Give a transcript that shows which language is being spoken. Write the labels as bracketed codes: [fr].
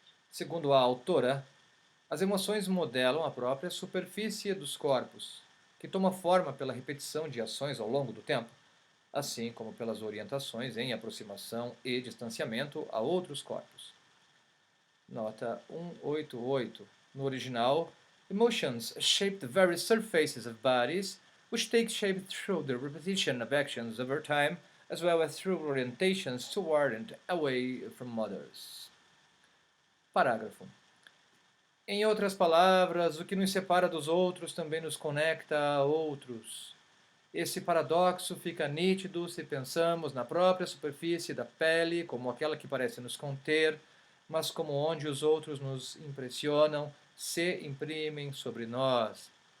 [pt] Segundo a autora, as emoções modelam a própria superfície dos corpos, que toma forma pela repetição de ações ao longo do tempo, assim como pelas orientações em aproximação e distanciamento a outros corpos. Nota 188. No original, [en] emotions shape the very surfaces of bodies, which take shape through the repetition of actions over time, as well as through orientations toward and away from others. [pt] Parágrafo. Em outras palavras, o que nos separa dos outros também nos conecta a outros. Esse paradoxo fica nítido se pensamos na própria superfície da pele como aquela que parece nos conter, mas como onde os outros nos impressionam, se imprimem sobre nós.